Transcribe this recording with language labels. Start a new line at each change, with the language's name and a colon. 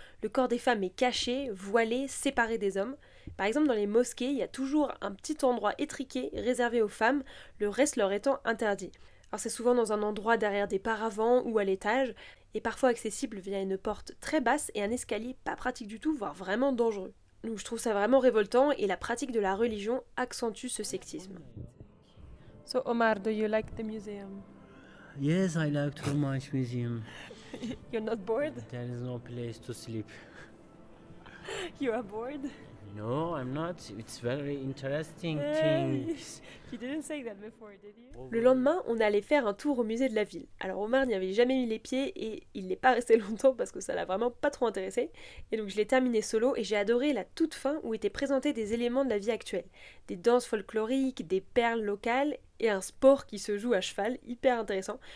French: Le corps des femmes est caché, voilé, séparé des hommes. Par exemple, dans les mosquées, il y a toujours un petit endroit étriqué réservé aux femmes, le reste leur étant interdit. Alors c'est souvent dans un endroit derrière des paravents ou à l'étage, et parfois accessible via une porte très basse et un escalier pas pratique du tout, voire vraiment dangereux. Donc je trouve ça vraiment révoltant et la pratique de la religion accentue ce sexisme.
English: So Omar, do you like the museum? Yes, I like too much museum. You're not bored? There is no place to sleep. You are bored? No, I'm not. It's very interesting Hey. things. You didn't say that before, did you?
French: Le lendemain, on allait faire un tour au musée de la ville. Alors Omar n'y avait jamais mis les pieds et il n'est pas resté longtemps parce que ça l'a vraiment pas trop intéressé. Et donc je l'ai terminé solo et j'ai adoré la toute fin où étaient présentés des éléments de la vie actuelle. Des danses folkloriques, des perles locales et un sport qui se joue à cheval, hyper intéressant.